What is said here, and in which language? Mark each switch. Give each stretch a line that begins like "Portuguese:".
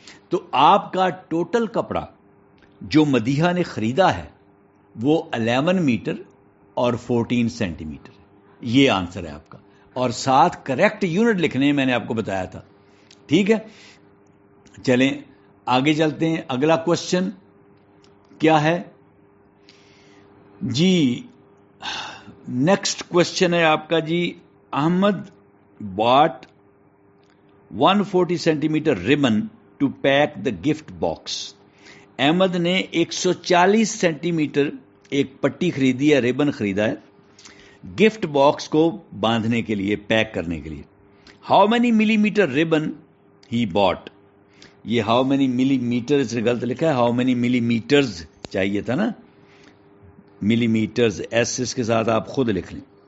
Urdu: تو آپ کا ٹوٹل کپڑا جو مدیحہ نے خریدا ہے وہ 11 میٹر اور 14 سینٹی میٹر. یہ آنسر ہے آپ کا. اور ساتھ کریکٹ یونٹ لکھنے میں نے آپ کو بتایا تھا. ٹھیک ہے، چلیں آگے چلتے ہیں. اگلا کوشچن کیا ہے جی؟ نیکسٹ کوشچن ہے آپ کا جی.
English: Ahmad bought 140 centimetre ribbon to pack the gift box.
Urdu: Ahmad نے 140 سینٹی میٹر ایک پٹی خریدی ہے، ریبن خریدا ہے گفٹ باکس کو باندھنے کے لیے، پیک کرنے کے لیے.
English: How many ملی metre ribbon ہی باٹ.
Urdu: یہ ہاؤ مینی ملی میٹر اس نے غلط لکھا ہے، ہاؤ مینی ملی میٹرز چاہیے تھا نا، ملی میٹرز ایس اس کے ساتھ آپ خود لکھ لیں.